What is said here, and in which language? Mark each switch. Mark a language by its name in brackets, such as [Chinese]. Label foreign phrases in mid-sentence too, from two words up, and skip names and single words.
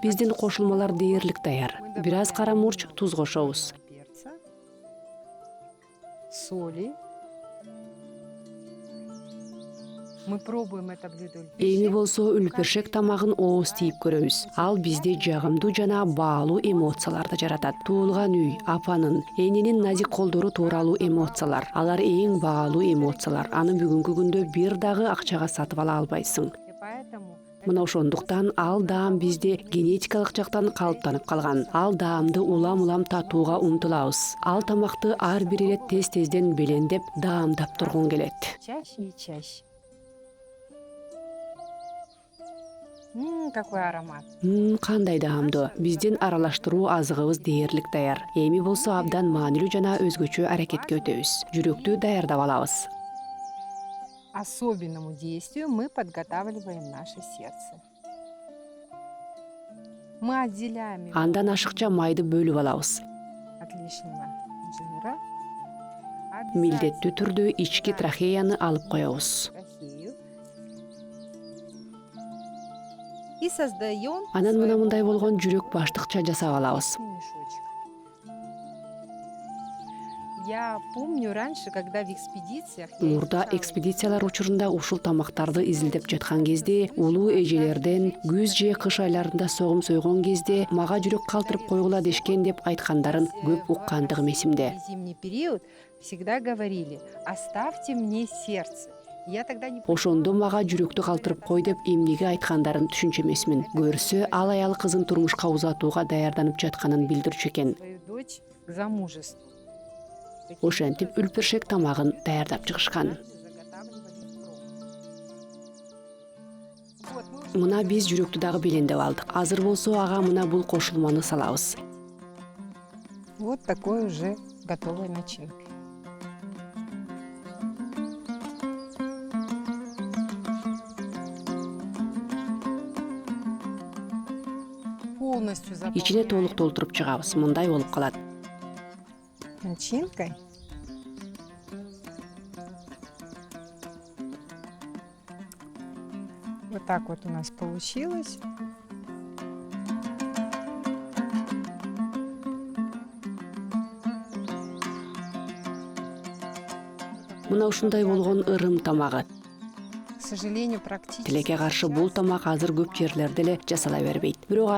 [Kyrgyz] Биздин кошулмалар дээрлик даяр. Бир аз кара мурч, туз кошобуз. [Russian] Перца, соли. Мы пробуем это блюдо. [Kyrgyz] Эми болсо үлпершек тамагын ооз тийип көрөбүз. Ал бизде жагымдуу жана баалуу эмоцияларды жаратат. Туулган үй, апанын, эненин назик колдору тууралуу эмоциялар. Алар эң баалуу эмоциялар. Аны бүгүнкү күндө бир дагы акчага сатып ала албайсың. Поэтому Мына ошондуктан ал даам бизде генетикалык жактан калыптанып калган. Ал даамды улам-улам татууга умтулабыз. Ал тамакты ар бир ирет тез-тезден белендеп, даамдап тургун келет. [Russian] чаще и чаще. Какой аромат. [Kyrgyz] Кандай даамдуу. Биздин аралаштыруу азыгыбыз дээрлик даяр. Эми болсо абдан маанилүү жана өзгөчө аракетке өтөбүз. Жүрөктү даярдап алабыз. [Russian] Особенному действию мы подготавливаем наше сердце. Мы отделяем его [Kyrgyz] Андан ашыкча майды бөлүп алабыз. [Russian] от лишнего жира. [Kyrgyz] Милдеттүү түрдө ички трахеяны алып коебуз. [Russian] Трахею. И создаем [Kyrgyz] Анан мындай болгон жүрөк баштыкча жасап алабыз. [Russian] мешочек. Я помню раньше, когда в экспедициях я [Kyrgyz] Мурда [Russian] изучала [Kyrgyz] экспедициялар учурунда ушул тамактарды изилдеп жаткан кезде, улуу эжелерден күз же кыш айларында согум сойгон кезде мага жүрөк калтырып койгула дешкен деп айткандарын көп уккандыгым эсимде. [Russian] в зимний период всегда говорили: оставьте мне сердце. Я тогда не [Kyrgyz] Ошондо мага жүрөктү калтырып кой деп эмнеге айткандарын түшүнчү эмесмин. Көрсө ал аял кызын турмушка узатууга даярданып жатканын билдирчү экен. [Russian] свою дочь к замужеству. [Kyrgyz] Ошентип үлпершек тамагын даярдап чыгышкан. Мына биз жүрөктү дагы белендеп алдык. Азыр болсо ага мына бул кошулманы салабыз. [Russian] Вот такой уже готовой начинкой. Полностью [Kyrgyz] Ичине [Russian] заполняем [Kyrgyz] толук толтуруп чыгабыз. Мындай болуп калат. [Russian] начинкой. Вот так вот у нас получилось. [Kyrgyz] Мына ушундай болгон ырым тамагы. [Russian] К сожалению, практически [Kyrgyz] Тилекке каршы бул тамак азыр көп жерлерде эле жасала бербейт.